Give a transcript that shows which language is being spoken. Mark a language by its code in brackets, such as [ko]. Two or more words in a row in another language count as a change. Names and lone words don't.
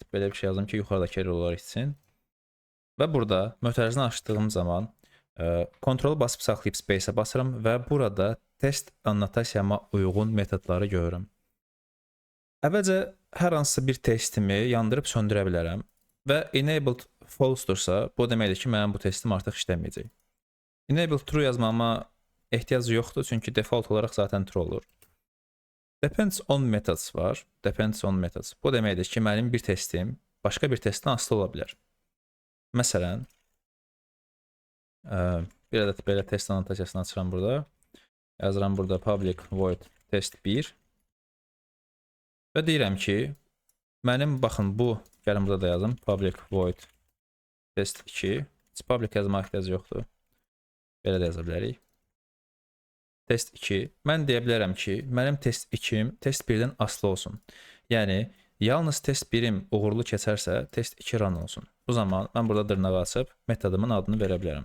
[az] Belə bir şey yazdım ki, yuxarıdakı errorlar etsin. Və burada mötərizini açdığım zaman kontrolu basıb saxlayıb space-ə basıram və burada test annotasiyama uyğun metodları görürəm. Əvvəlcə hər hansısa bir testimi yandırıb söndürə bilərəm və [en] enabled false- [az] dursa, bu deməkdir ki, mənim bu testim artıq işləməyəcək. [en] Enabled true [az] yazmama ehtiyac yoxdur, çünki default olaraq zaten true olur. [en] Depends on methods var. Depends on methods. [az] Bu deməkdir ki, mənim bir testim başqa bir testdən asılı ola bilər. Məsələn, bir ədəd belə test annotasiyasını açıram burada. Yazıram burada [en] public void test 1. [az] Və deyirəm ki, mənim baxın bu, gəlin burada da yazım, [en] public void test 2. [az] Public yazmaq ehtiyac yoxdur. Belə də yaza bilərik. Test 2. Mən deyə bilərəm ki, mənim test 2-im test 1-dən asılı olsun. Yəni, yalnız test 1-im uğurlu keçərsə, test 2 run olsun. Bu zaman mən burada dırnağı açıb metodumun adını verə bilərəm.